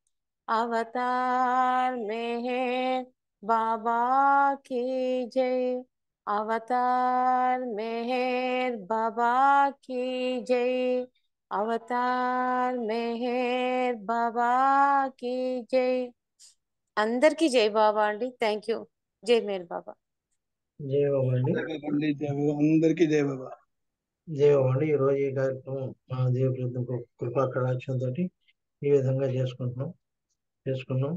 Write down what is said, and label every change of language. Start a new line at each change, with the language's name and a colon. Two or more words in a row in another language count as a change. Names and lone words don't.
Hindi: अवतार मेहर बाबा की जय अवतार मेहर बाबा की जय अवतार मेहर बाबा की जय
Telugu: అందరికీ జై బాబా అండి
English: thank you
Telugu: జై మేర్ బాబా జై బాబా అండి. అందరికీ జై బాబా. జై బాబా అండి. ఈరోజు ఈ కార్యక్రమం మా దేవుడి కృపా కటాక్షంతో ఈ విధంగా చేసుకున్నాం.